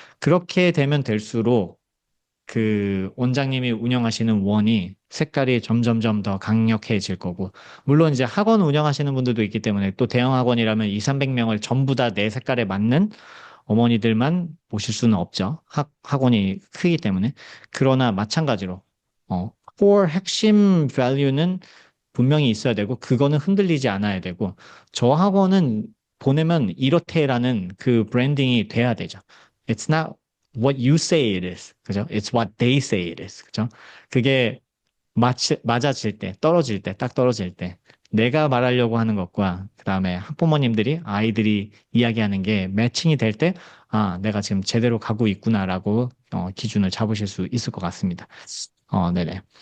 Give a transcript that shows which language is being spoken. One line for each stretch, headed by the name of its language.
Korean: 그렇게 되면 될수록 그 원장님이 운영하시는 원이 색깔이 점점점 더 강력해질 거고, 물론 이제 학원 운영하시는 분들도 있기 때문에 또 대형 학원이라면 2, 300명을 전부 다 내 색깔에 맞는 어머니들만 모실 수는 없죠. 학원이 크기 때문에. 그러나 마찬가지로, core 핵심 value는 분명히 있어야 되고, 그거는 흔들리지 않아야 되고, 저 학원은 보내면 이렇대라는 그 브랜딩이 돼야 되죠.
English: It's not what you say it is.
Korean: 그죠?
English: It's what they say it is. 그죠?
Korean: 그게 맞아질 때, 딱 떨어질 때, 내가 말하려고 하는 것과, 그 다음에 학부모님들이, 아이들이 이야기하는 게 매칭이 될 때, 내가 지금 제대로 가고 있구나라고, 기준을 잡으실 수 있을 것 같습니다. 네네.